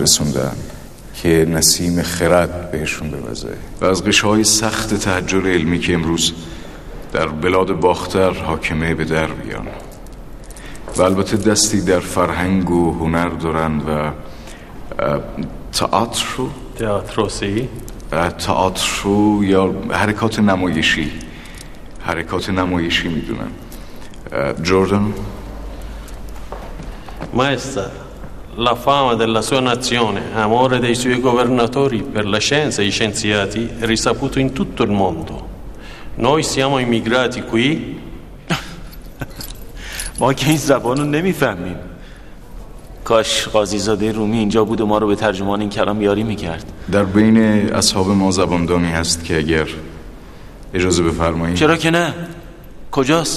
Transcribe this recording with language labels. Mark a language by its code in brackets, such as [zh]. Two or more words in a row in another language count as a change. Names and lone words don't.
[fa] رسوندن که نسیم خرد بهشون بوزه و از غشاهای سخت تحجر علمی که امروز در بلاد باختر حاکمه به در بیان و البته دستی در فرهنگ و هنر دارن و تئاتر یا حرکات نمایشی میدونن. جردن [it] Maestra, la fama della sua nazione, amore dei suoi governatori per la scienza e i scienziati è risaputo in tutto il mondo. Noi siamo immigrati qui. [fa] ما که این زبانو نمیفهمیم. کاش قاضیزاده رومی اینجا بود و ما رو به ترجمان این کلام یاری میکرد. در بین اصحاب ما زباندانی هست که اگر اجازه بفرمایید. چرا که نه؟ کجاست؟